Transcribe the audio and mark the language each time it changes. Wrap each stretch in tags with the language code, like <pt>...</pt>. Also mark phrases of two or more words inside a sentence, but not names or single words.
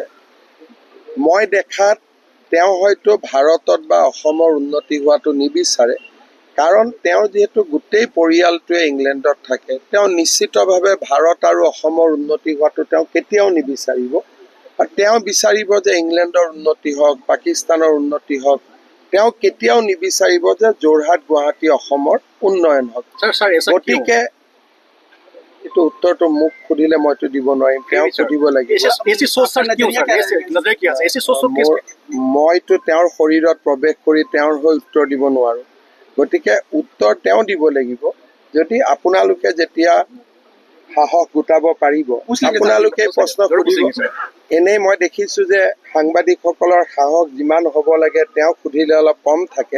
<as>মই দেখাত তেওঁ হয়তো ভাৰতত বা অসমৰ উন্নতি হোৱাটো নিবিচাৰে, কাৰণ তেওঁ যিহেতু গোটেই পৰিয়ালটোৱে ইংলেণ্ডত থাকে, তেওঁ নিশ্চিতভাৱে ভাৰত আৰু অসমৰ উন্নতি হোৱাটো তেওঁ কেতিয়াও নিবিচাৰিব। আৰু তেওঁ বিচাৰিব যে ইংলেণ্ডৰ উন্নতি হওক, পাকিস্তানৰ উন্নতি হওক, তেওঁ কেতিয়াও নিবিচাৰিব যে যোৰহাট, গুৱাহাটী, অসমৰ উন্নয়ন হওক। গতিকে এইটো উত্তৰটো মোক সুধিলে মইতো দিব নোৱাৰিম, তেওঁক সুধিব লাগিব।</as> <hi>ऐसी सोच सर क्यों सर ऐसे नजरिया क्या है ऐसी सोच किस</hi> <as>মইতো তেওঁৰ শৰীৰত প্ৰৱেশ কৰি তেওঁৰ হৈ উত্তৰ দিব নোৱাৰো, গতিকে উত্তৰ তেওঁ দিব লাগিব। যদি আপোনালোকে যেতিয়া সাহস গোটাব পাৰিব আপোনালোকে প্ৰশ্ন সুধিব। এনেই মই দেখিছো যে সাংবাদিকসকলৰ সাহস যিমান হ'ব লাগে তেওঁক সুধিলে অলপ কম থাকে।</as>